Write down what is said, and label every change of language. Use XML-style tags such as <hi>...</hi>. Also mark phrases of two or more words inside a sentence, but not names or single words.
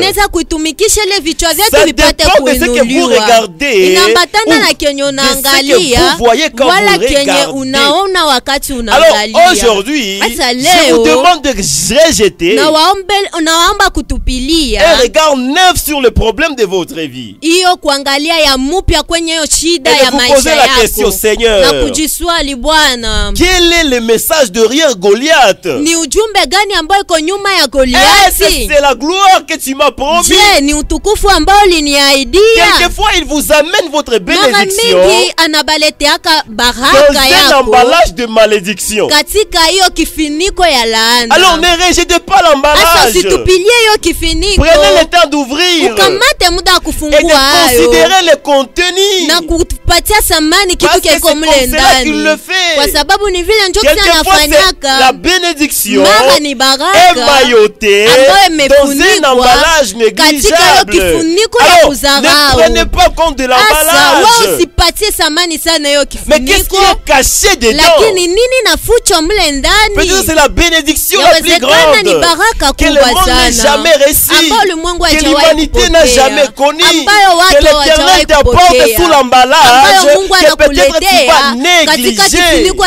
<fr>Ça dépend de ce que vous regardez ou de ce que vous voyez quand vous regardez. Alors aujourd'hui, je vous demande de rejeter et regard neuf sur le problème de votre vie.</fr> <sw>Iyo kuangalia ya mupya kwenye yo shida ya maisha yako.</sw> <fr>Et de vous poser la question, Seigneur.</fr> <sw>Na kujiswali Bwana.</sw> <fr>Quel est le message derrière Goliath?</fr> <sw>Ni ujumbe gani ambao iko nyuma ya Goliath?</sw> <fr>C'est la gloire que tu m'as promis. Je,</fr> <sw>ni utukufu ambao uliniahidia.</sw> <fr>Quelquefois il vous amène votre bénédiction.</fr> <sw>Mara mingi anabaleteaka baraka yako.</sw> <fr>Dans un emballage de malédiction.</fr> <sw>Katika hiyo kifiniko ya laana.</sw> <fr>Alors ne rejetez pas l'emballage.</fr> <sw>Asa situpilie hiyo kifiniko.</sw> <fr>Prenez le temps d'ouvrir.</fr> <sw>Ukamate muda kufungua</sw> <fr>et de considérer le contenu.</fr> <sw>Na kupatia samani kitu kiko mle ndani. Kwa sababu ni vile ndio anafanyaka.</sw> <fr>La bénédiction</fr> <sw>mara ni baraka</sw> <fr>émaillotée dans un emballage négligeable. Alors ne prenez pas compte de l'emballage. Mais qu'est-ce qui est caché dedans? Peut-être c'est la bénédiction la plus grande que le monde n'a jamais reçue, que l'humanité n'a jamais connue, que l'Éternel t'apporte sous l'emballage, que peut-être tu vas négliger.</fr>